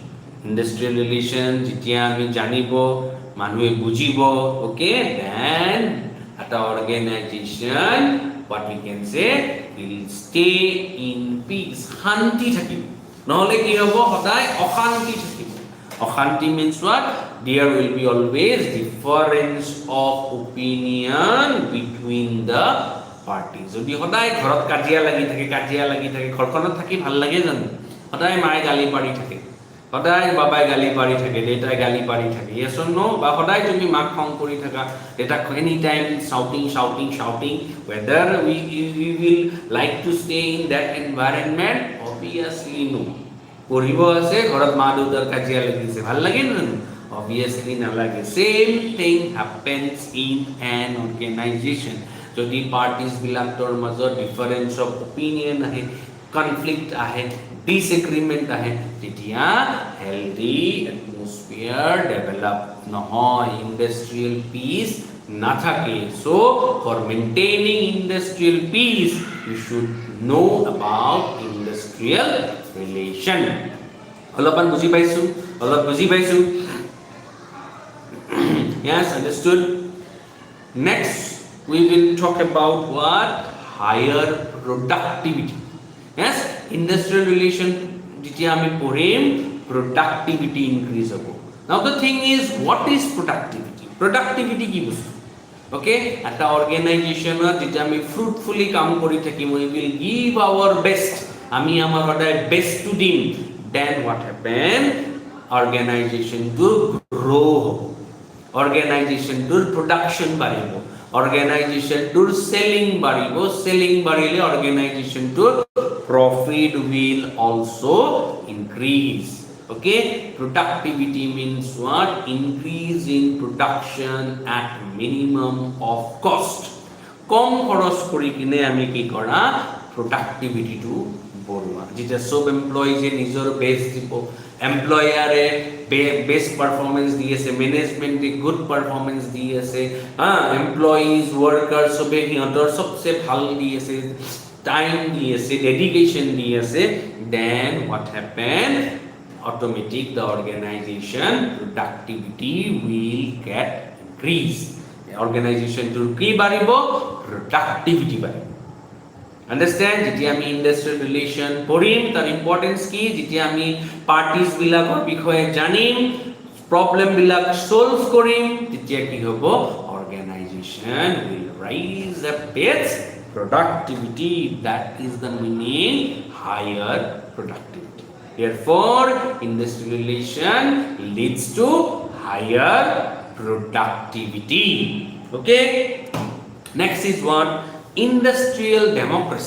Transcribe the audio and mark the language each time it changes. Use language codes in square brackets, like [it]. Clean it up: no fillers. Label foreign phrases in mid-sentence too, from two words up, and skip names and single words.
[en] Industrial relation [as] যেতিয়া আমি জানিব, মানুহে বুজিব, [en] okay, then at our organization, what we can say, will stay in peace. [as] শান্তি থাকিব, নহলে কি হ'ব, সদায় অশান্তি থাকিব. [en] অশান্তি means what? There will be always difference of opinion between the parties. [as] যদি সদায় ঘৰত কাজিয়া লাগি থাকে, ঘৰখনত থাকি ভাল লাগে জানো? সদায় মায়ে গালি পাৰি থাকে, সদায় বাবাই গালি পাৰি থাকে, দেউতাই গালি পাৰি থাকে, [en] yes or no? [as] বা সদায় তুমি মাক খং কৰি থাকা, দেউতাক [en] any time shouting, whether we will like to stay in that environment? Obviously no. [as] পঢ়িব আছে, ঘৰত মা দেউতাৰ কাজিয়া লাগিছে, ভাল লাগে জানো? Obviously নালাগে. [en] Same thing happens in an organization. [as] যদি পাৰ্টিজ বিলাকৰ মাজত [en] difference of opinion [as] আহে, conflict আহে, disagreement আহে, তেতিয়া [en] healthy atmosphere develop [as] নহয়, [en] industrial peace [as] নাথাকে. [en] So for maintaining industrial peace, you should know about industrial relation. [as] অলপমান বুজি পাইছো? [en] Yes, understood? Next we will talk about what? Higher productivity. Yes, industrial relation [as] যেতিয়া আমি পঢ়িম, [en] productivity increase [as] হ'ব. [en] Now the thing is, what is productivity? [as] Productivity কি বস্তু? [en] Okay, at our organization [as] যেতিয়া আমি fruitfully কাম কৰি থাকিম, [en] we will give our best, [as] আমি আমাৰ সদায় best to দিম, [en] then what happen? [as] Organization to grow হ'ব, organization to production বাঢ়িব, organization to selling বাঢ়িব, selling বাঢ়িলে organization to profit [en] will also increase. Okay, productivity means what? Increase in production at minimum of cost. [as] কম খৰচ কৰি কিনে আমি কি কৰা, productivity to বঢ়োৱা. যেতিয়া সব এমপ্লয়িজে নিজৰ বেষ্ট দিব, এমপ্লয়াৰে [en] best performance [as] দি আছে, ম্যানেজমেন্টে [en] good performance [as] দি আছে, [en] employees worker [as] সবে সিহঁতৰ সবচে ভাল দি আছে, টাইম দি আছে, ডেডিকেশন দি আছে, [en] then what happen? Automatic the organization productivity will get increased. [as] Organization to কি বাড়িব? Productivity বাড়িব. Understand? যেতিয়া আমি [en] industrial relation [as] পঢ়িম তাৰ ইম্পৰ্টেন্স কি, যেতিয়া আমি পাৰ্টিজ বিলাকৰ বিষয়ে জানিম, প্ৰবলেম বিলাক সলভ কৰিম, তেতিয়া কি হ'ব, [en] organization will rise up its productivity. That is the meaning, higher productivity. Therefore, industrial relation leads to higher productivity. Okay? Next is what? Industrial democracy.